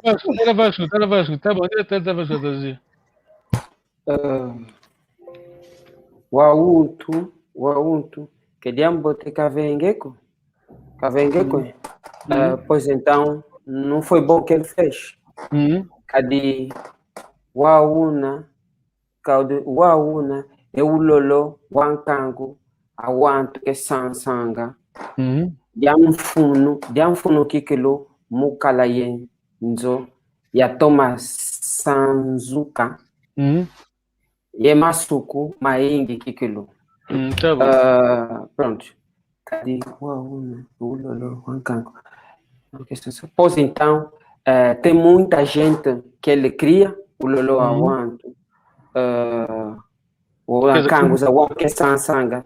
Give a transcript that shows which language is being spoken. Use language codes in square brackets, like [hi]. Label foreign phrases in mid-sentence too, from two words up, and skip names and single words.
[pt] Tá Vasco. Tá bom, tá Vasco a traduzir. Wautu, que diabo te Cavengeko? Pois então, não foi bom o que ele fez. Cadi Wauna, Eulolo, Wankango, Awanto, que Sansanga, Diamfuno Kikelo, Mukalayen, Nzo, Yatoma Sanzuka, Yemasuku, Maingi Kikelo. Tá bom. Pronto. Cadê? Ulolo, Wankango. Pois então, tem muita gente que ele cria, o Lolo Awanto, o Wankango, o que Sansanga.